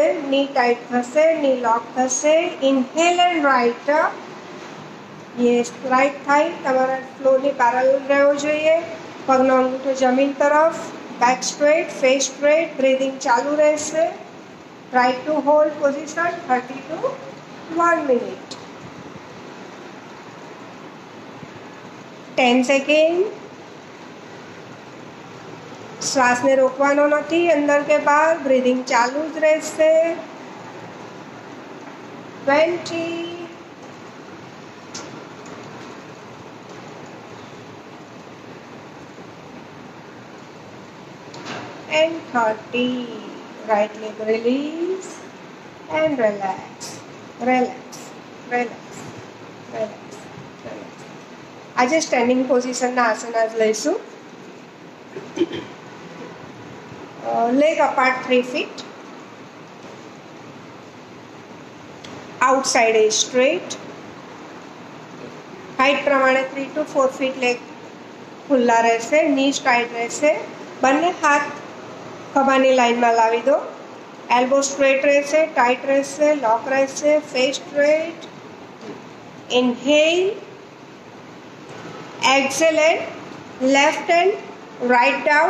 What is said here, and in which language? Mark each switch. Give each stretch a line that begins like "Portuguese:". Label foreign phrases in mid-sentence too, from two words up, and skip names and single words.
English: knee tight થશે, knee lock થશે. inhale and right up.
Gujarati: યસ,
English: right thigh
Gujarati: તમારા ફ્લોરની પેરેલલ રહેવો જોઈએ. પગનો અંગૂઠો જમીન તરફ.
English: back straight, face straight.
Gujarati: બ્રીધિંગ ચાલુ રહેશે.
English: try to hold position 30 to 1 minute.
Gujarati: 10 સેકન્ડ. શ્વાસને રોકવાનો નથી, અંદર કે બહાર. બ્રીધિંગ ચાલુ જ રહેશે. 20 and 30.
English: Right leg release and relax, relax, relax, relax, relax.
Gujarati: આજે
English: standing positionના
Gujarati: આસનાસ લઈશું.
English: Leg apart 3 feet. Outside is straight.
Gujarati: હાઈટ પ્રમાણે
English: 3 to 4 feet
Gujarati: લેગ ખુલ્લા રહેશે.
English: knees tight
Gujarati: રહેશે. બંને હાથ ખભાની લાઈનમાં લાવી દો.
English: elbow straight
Gujarati: રહેશે, ટાઈટ રહેશે, લોક રહેશે.
English: face straight. inhale. exhale and left and right down.